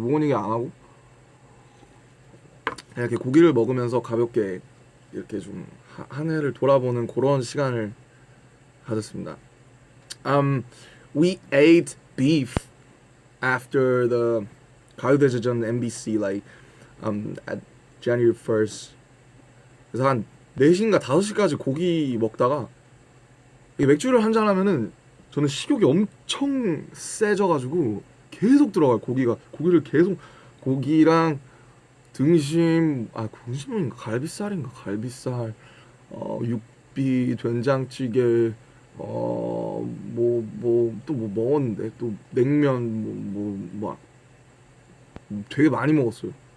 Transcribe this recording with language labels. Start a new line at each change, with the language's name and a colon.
Korean: 무거운 얘기 안 하고 그냥 이렇게 고기를 먹으면서 가볍게 이렇게 좀 한 해를 돌아보는 그런 시간을 가졌습니다.
English: We ate beef after the 가요대제전 MBC at January 1st.
Korean: 그래서 한 4시인가 5시까지 고기 먹다가 이 맥주를 한잔 하면은 저는 식욕이 엄청 세져가지고 계속 들어가요. 고기를 계속 고기랑 등심은 갈비살 육비 된장찌개 또 뭐 먹었는데 또 냉면 되게 많이 먹었어요.